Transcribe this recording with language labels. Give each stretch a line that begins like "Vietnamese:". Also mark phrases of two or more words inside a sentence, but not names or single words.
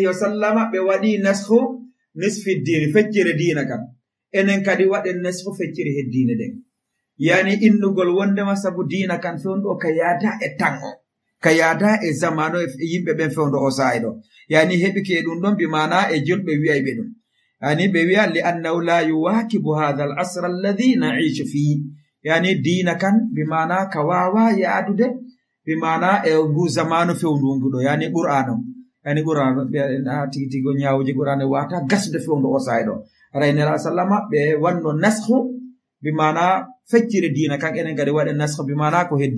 Arabic: وسلم
Fula: ɓe waɗi nashu nisfi dini feccire dina kam enen kadi waɗen nashu feccire heddine ɗen yani innugol wondema sabu dina kan fewndo ka yaada e tan o ka yaada e zamano e yimɓe ɓen fewndo o sa'i ɗo yani heɓike ɗum ɗon bimana e julɓe wiyayɓe ɗum yani ɓe wiya
Arabic: لأنه لا يواكب هذا العصر الذي نعيش فيه
Fula: yani dina kan bimana ka wawa yaadude bimana e ngu zamanu fewndu yani qur'an on yani qur'an tigi nyawji qur'an wata gasde fewndu o sa'i ɗo raynela sallama ɓe wanno nashu bimana feccire dina kan enen kadi waɗe nashu bimana ko heddi